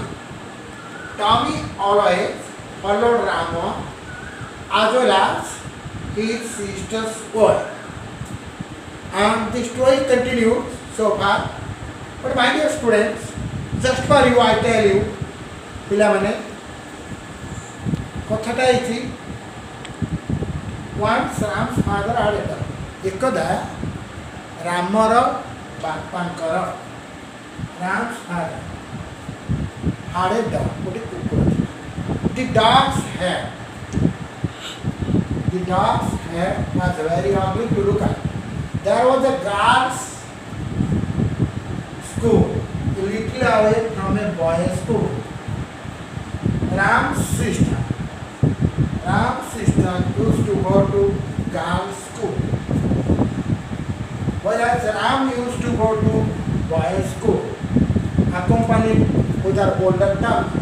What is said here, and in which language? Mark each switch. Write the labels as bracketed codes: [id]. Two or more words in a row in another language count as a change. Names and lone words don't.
[en] Tommy always followed Ram as well as his sister's boy. And the story continues so far. But my dear students, just for you I tell you, [or] ପିଲାମାନେ କଥାଟା ହେଇଛି [en] once Ram's father had a dog. [or] ଏକଦା ରାମର ବାପାଙ୍କର [en] Ram's father had a dog, [or] ଗୋଟେ କୁକୁର ଥିଲା. [en] The dog's hair was very ugly to look at. There was a girl's school a little away from a boys' school. Ram's sister used to go to girls' school, whereas Ram used to go to boys' school, accompanied with her older Tommy.